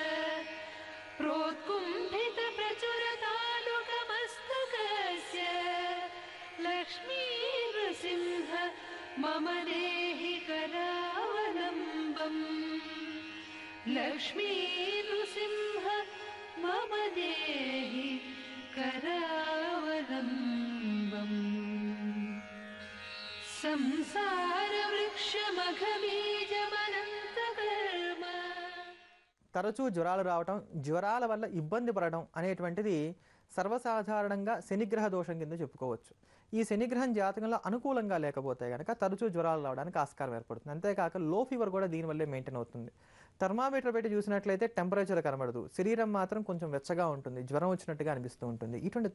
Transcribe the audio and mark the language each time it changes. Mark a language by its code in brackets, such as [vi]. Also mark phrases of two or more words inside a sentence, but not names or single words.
[sa] प्रोत्कुम्भितप्रचुरतालुकमस्तकस्य लक्ष्मीनृसिंह मम देहि करावलम्बम् लक्ष्मीनृसिंह मम देहि करावलम्बम् संसारवृक्षमघबीजमనంతకర్మ [te] తరచూ జ్వరాలు రావటం, జ్వరాల వల్ల ఇబ్బంది పడడం అనేటువంటిది సర్వసాధారణంగా శనిగ్రహ దోషం కింద చెప్పుకోవచ్చు. ఈ శనిగ్రహం జాతకంలో అనుకూలంగా లేకపోతే కనుక తరచూ జ్వరాలు రావడానికి ఆస్కారం ఏర్పడుతుంది. అంతేకాక [en] low fever [te] కూడా దీనివల్లే మెయింటైన్ అవుతుంది. థర్మామీటర్ పెట్టి చూసినట్లయితే టెంపరేచర్ కనబడదు, శరీరం మాత్రం కొంచెం వెచ్చగా ఉంటుంది, జ్వరం వచ్చినట్టుగా అనిపిస్తూ ఉంటుంది.